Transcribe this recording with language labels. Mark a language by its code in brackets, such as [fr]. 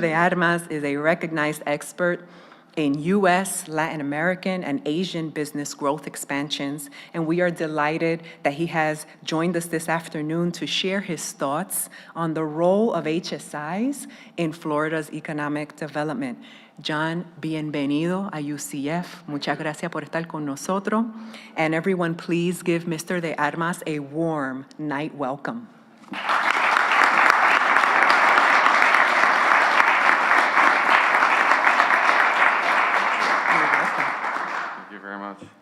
[en] de Armas is a recognized expert in U.S., Latin American, and Asian business growth expansions, and we are delighted that he has joined us this afternoon to share his thoughts on the role of HSIs in Florida's economic development. [es] John, bienvenido a UCF. Muchas gracias por estar con nosotros. [en] And everyone, please give Mr. de Armas a warm night welcome. Thank you very much.